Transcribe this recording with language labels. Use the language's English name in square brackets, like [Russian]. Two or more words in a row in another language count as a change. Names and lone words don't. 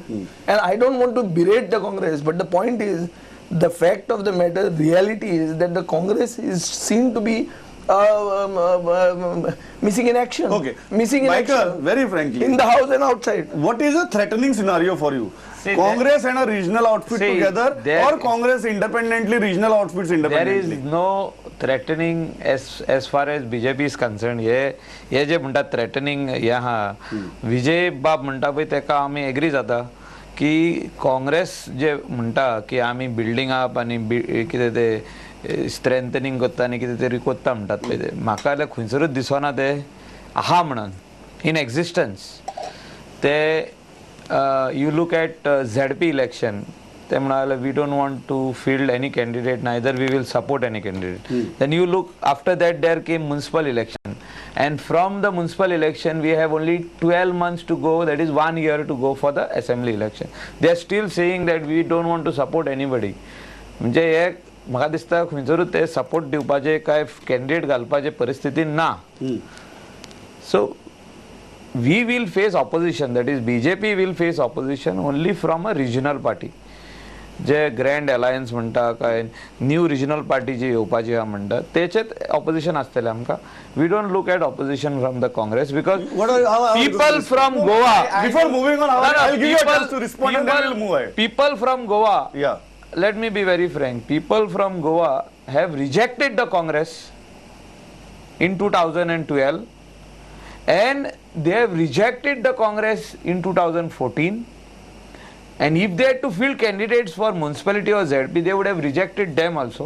[English] And I don't want to berate the Congress, but the point is, the fact of the matter, reality is that the Congress is seen to be missing in action. Okay. Missing in Michael, action. very frankly, In the house and outside. what is a threatening scenario for you? See, Congress and a regional outfit see, together, there- or Congress independently, regional outfits There is independently? no threatening as far as BJP is concerned. [Konkani] हे जे म्हणतात थ्रेटनिंग विजय बाब म्हणटा पळय तेका आमी एग्री जाता की काँग्रेस जे म्हणटा की आमी [English] building up [Konkani] आनी कितें ते स्ट्रेंथनिंग करता आनी कितें तरी करता म्हणटात पळय ते म्हाका जाल्यार खंयसरूच दिसना ते आहा म्हणून [English] in existence [Konkani] ते [English] you look at ZP election, they [Konkani] म्हणाले [English] we don't want to field any candidate, neither we will support any candidate. Then you look, after that there came municipal election, and from the municipal election we have only 12 months to go, that is 1 year to go for the assembly election. They are still saying that we don't want to support anybody. [Konkani] म्हणजे हे म्हाका दिसता खंयसरूच ते सपोर्ट दिवपाचे काय कॅन्डिडेट घालपाचे परिस्थितीन ना. [English] So we will face opposition, that is BJP will face opposition only from a regional party. [Konkani] जे [English] grand alliance [Konkani] म्हणटा काय [English] new regional party [Konkani] जी येवपाची आहा म्हणटा तेचेत ऑपोजिशन आसतलें आमकां. [English] we don't look at opposition from the Congress because people from Goa. Before moving on, I'll give you a chance to respond and then we'll move ahead. People from Goa, Yeah. let me be very frank, people from Goa have rejected the Congress in 2012 and they have rejected the Congress in 2014 And if they had to field candidates for municipality or ZP, they would have rejected them also.